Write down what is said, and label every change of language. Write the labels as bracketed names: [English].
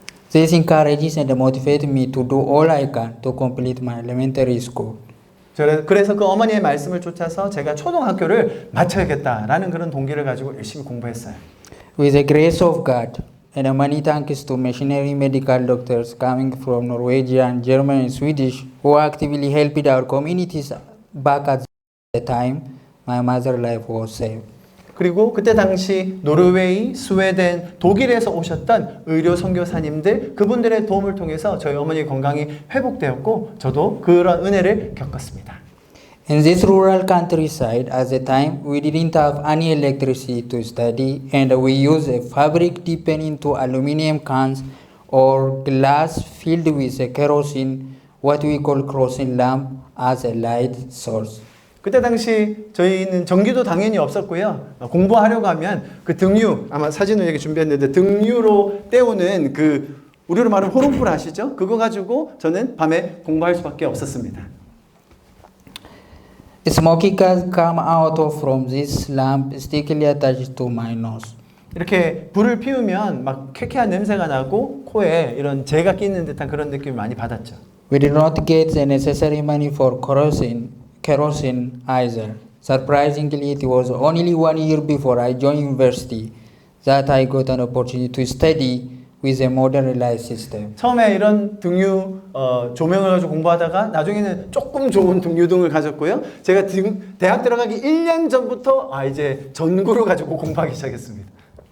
[English] This encourages and motivates me to do all I can to complete my elementary school. [Korean] 그래서 그 어머니의 말씀을 쫓아서 제가 초등학교를 마쳐야겠다라는 그런 동기를 가지고 열심히 공부했어요. [English] With the grace of God and many thanks to missionary medical doctors coming from Norwegia and Germany and Swedish who actively helped our communities back at the time, my mother's life was saved. [Korean] 그리고 그때 당시 노르웨이, 스웨덴, 독일에서 오셨던 의료 선교사님들 그분들의 도움을 통해서 저희 어머니 건강이 회복되었고 저도 그런 은혜를 겪었습니다. [English] In this rural countryside, at the time, we didn't have any electricity to study, and we used a fabric dipped into aluminum cans or glass filled with a kerosene, what we call kerosene lamp, as a light source. [Korean] 그때 당시 저희는 전기도 당연히 없었고요. 공부하려고 하면 그 등유, 아마 사진을 여기 준비했는데 등유로 때우는 그 우리로 말하면 호롱불 아시죠? 그거 가지고 저는 밤에 공부할 수밖에 없었습니다. [English] Smoky gas come out of from this lamp stickily attached to my nose. [Korean] 이렇게 불을 피우면 막 쾌쾌한 냄새가 나고 코에 이런 재가 끼는 듯한 그런 느낌을 많이 받았죠. [English] We did not get the necessary money for kerosene either. Surprisingly, it was only 1 year before I joined university that I got an opportunity to study with a modern light system. [Korean] 처음에 이런 등유 조명을 가지고 공부하다가 나중에는 조금 좋은 등유등을 가졌고요. 제가 대학 들어가기 1년 전부터 이제 전구를 가지고 공부하기 시작했습니다.